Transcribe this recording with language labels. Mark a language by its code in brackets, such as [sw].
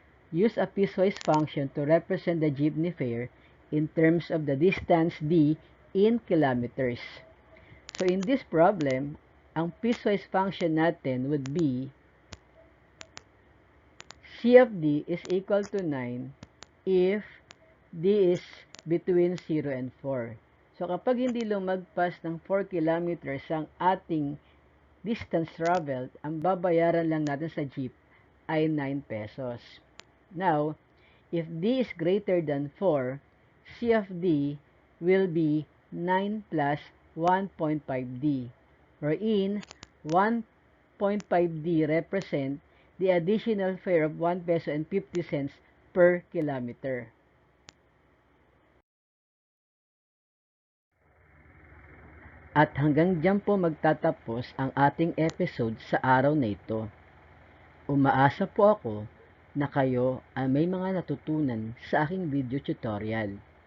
[en] Use a piecewise function to represent the jeepney fare in terms of the distance d in kilometers. So in this problem, ang piecewise function natin would be c of d is equal to 9 if d is between 0 and 4. [tl] So kapag hindi lumagpas ng 4 kilometers ang ating distance traveled, ang babayaran lang natin sa jeep ay 9 pesos. [en] Now, if d is greater than 4, c of d will be 9 plus 1.5d, wherein 1.5d represent the additional fare of 1 peso and 50 cents per kilometer. [tl] At hanggang dyan po magtatapos ang ating episode sa araw na ito. Umaasa po ako na kayo ay may mga natutunan sa aking video tutorial.